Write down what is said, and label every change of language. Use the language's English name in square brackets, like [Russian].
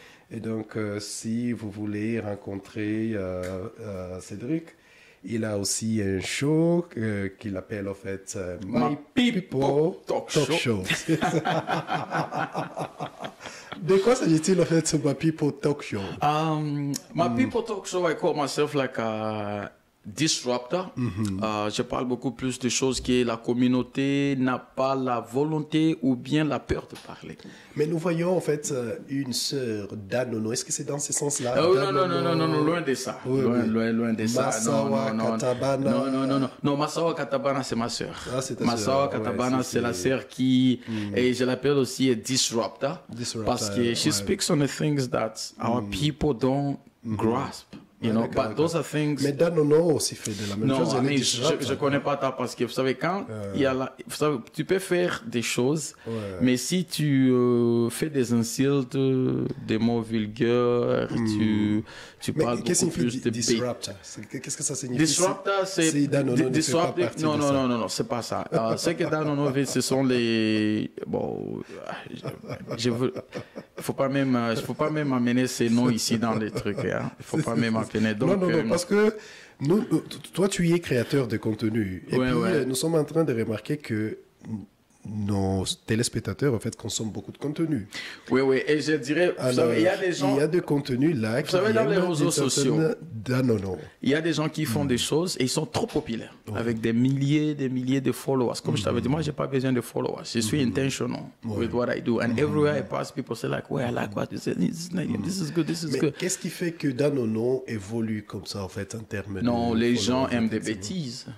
[French] Et donc, si vous voulez rencontrer Cédric, il a aussi un show qu'il appelle, en fait, My People Talk Show. De quoi s'agit-il, en fait, My People Talk Show? [English] My People Talk Show, I call myself like a disruptor. [French] Je parle beaucoup plus de choses que la communauté n'a pas la volonté ou bien la peur de parler. Mais nous voyons en fait une sœur d'Anono. Est-ce que c'est dans ce sens-là? Non, loin de ça. Loin de ça. Massawa Katabana. Non, Massawa Katabana, c'est ma sœur. Massawa Katabana, c'est la sœur qui, et je l'appelle aussi a disruptor. Parce que [English] she speaks on the things that our people don't grasp. But those are things... [French] Mais Danono aussi fait de la même chose. Non, je ne connais pas ça parce que, vous savez, quand il y a tu peux faire des choses, mais si tu fais des insultes, des mots vulgaires, tu parles beaucoup plus de... Disruptor, qu'est-ce que ça signifie? Disruptor, c'est... Non, c'est pas ça. Ce que Danono fait, ce sont les... Bon, je faut pas même amener ces noms ici dans les trucs. Il ne faut pas même appeler. Donc, non, parce que toi, tu es créateur de contenu. Et puis, nous sommes en train de remarquer que nos téléspectateurs, en fait, consomment beaucoup de contenu. Oui, oui, et je dirais, vous savez, il y a des gens... Il y a des contenus là vous savez, dans les réseaux sociaux, il y a des gens qui font des choses et ils sont trop populaires, avec des milliers de followers. Comme je t'avais dit, moi, je n'ai pas besoin de followers. Je suis [English] intentional with what I do. And everywhere I pass, people say like, I like what you say. This is good, this is good. [French] Qu'est-ce qui fait que Danono évolue comme ça, en fait, en termes de... Non, les gens aiment des bêtises.